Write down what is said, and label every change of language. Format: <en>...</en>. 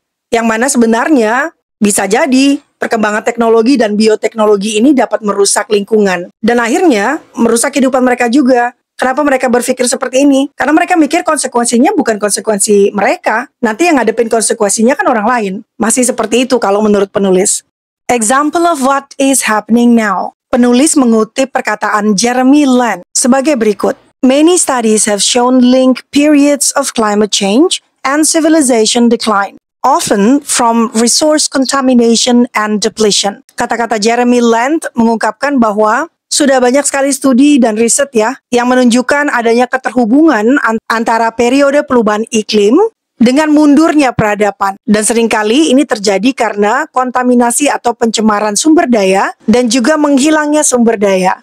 <id>Yang mana sebenarnya bisa jadi perkembangan teknologi dan bioteknologi ini dapat merusak lingkungan. Dan akhirnya merusak kehidupan mereka juga. Kenapa mereka berpikir seperti ini? Karena mereka mikir konsekuensinya bukan konsekuensi mereka. Nanti yang ngadepin konsekuensinya kan orang lain. Masih seperti itu kalau menurut penulis.</id> <en>Example of what is happening now.</en> <id>Penulis mengutip perkataan Jeremy Land sebagai berikut.</id> <en>Many studies have shown link periods of climate change and civilization decline, often from resource contamination and depletion.</en> <id>Kata-kata Jeremy Land mengungkapkan bahwa sudah banyak sekali studi dan riset ya yang menunjukkan adanya keterhubungan antara periode perubahan iklim dengan mundurnya peradaban. Dan seringkali ini terjadi karena kontaminasi atau pencemaran sumber daya dan juga menghilangnya sumber daya.</id>